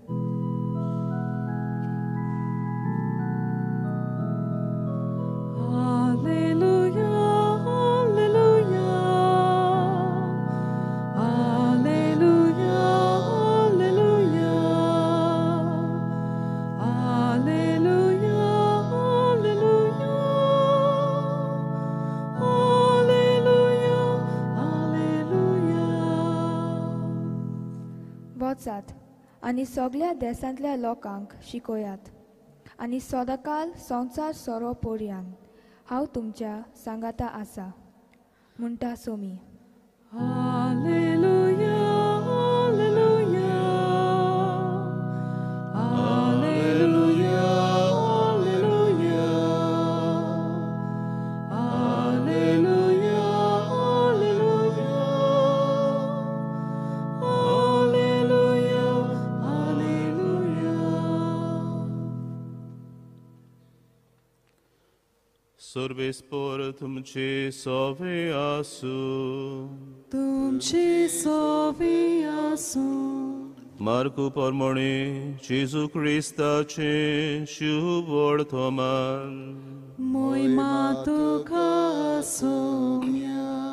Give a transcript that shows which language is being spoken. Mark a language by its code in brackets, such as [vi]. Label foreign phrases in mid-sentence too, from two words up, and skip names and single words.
[kok] Alleluia, alleluia, alleluia, alleluia, alleluia, alleluia, alleluia. वचात आनी सगळ्या देशांतल्या लोकांक शिकोयात आनी सदांकाल संवसार सोरो पोरयान हांव तुमच्या सांगाता आसा म्हणटा सोमी. Alleluia, alleluia, alleluia, alleluia, alleluia, alleluia, alleluia, alleluia. Sorvespor तुमचे सोवे आसू. तुमची सोवी आसूं. मार्कू परमोणी जेजू क्रिस्ताचे शुभ वर्तमान मोहिमा तुका सोम्या.